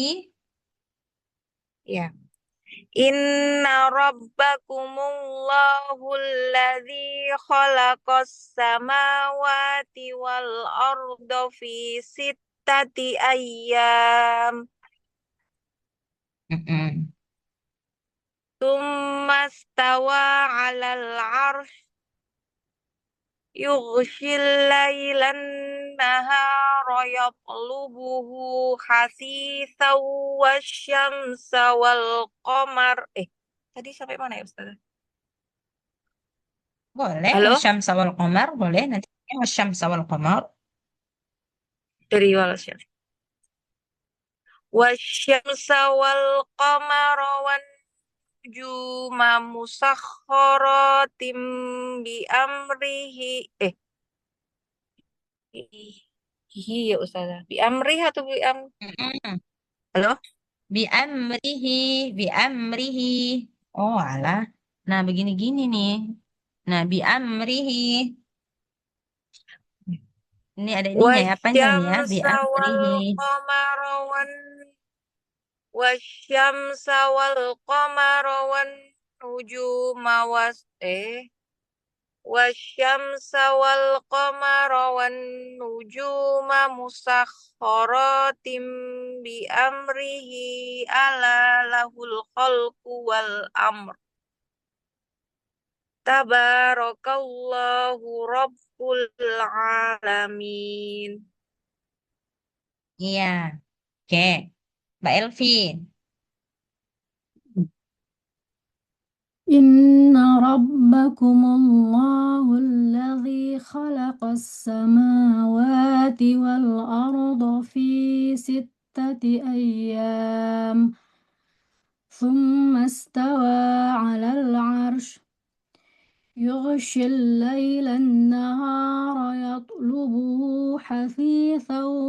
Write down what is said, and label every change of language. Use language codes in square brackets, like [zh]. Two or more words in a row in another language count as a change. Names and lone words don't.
[id] Ya. [ar] إن ربكم الله الذي خلق السماوات والأرض في ستة أيام. Mm-mm. ثم استوى على العرش يغشي الليل النهار يطلبه حثيثا والشمس والقمر. [id] Tadi sampai mana ya Ustaz? Boleh. Halo? [ar] والشمس والقمر. Boleh. Nanti والشمس والقمر. [id] Dari Wallace. [ar] والشمس والقمر والنجوم مسخرات بأمره. [id] Ya Ustazah. [ar] بأمره atau بأم Mm-mm. [id] Halo? [ar] بأمره. بأمره. [id] Oh alah. Nah begini-gini nih. Nah [ar] بأمره. [id] Ini ada ininya ya. Panjang nih ya. Bi [ar] والشمس و أمره. القمر وال والشمس والقمر وال النجوم والشمس والقمر والنجوم مسخرات بأمره ألا له الخلق والأمر تبارك الله رب العالمين. [id] Iya. Oke. Mbak Elvi. [ar] إن ربكم الله الذي خلق السماوات والأرض في 6 أيام ثم استوى على العرش يغشي الليل النهار يطلبه حثيثا